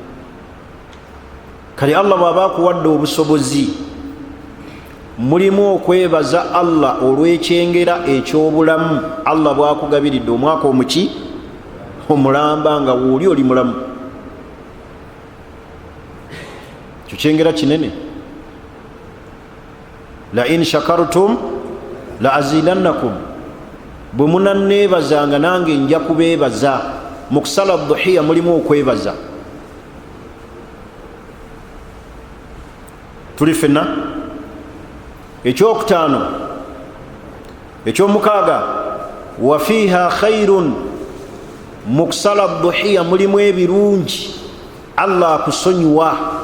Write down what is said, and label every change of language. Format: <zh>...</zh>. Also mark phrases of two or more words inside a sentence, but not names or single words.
<lg>kale Allah bw'aba akuwadde obusobozi mulimu okwebaza Allah olw'ekyengera ekyobulamu Allah bw'akugabiridde omwaka omulamba nga wooli oli mulamu. kyo kyengera kinene.</lg> <ar>لئن شكرتم لأزيدنكم,</ar> <lg>bwe munanneebazanga nange nja kubeebaza. mu kusala dhuhiya mulimu okwebaza. tuli fenna. ekyokutaano ekyomukaaga</lg> <ar>وفيها خير,</ar> <lg>mu kusala dhuhiya mulimu ebirungi Allah akusonyiwa.</lg>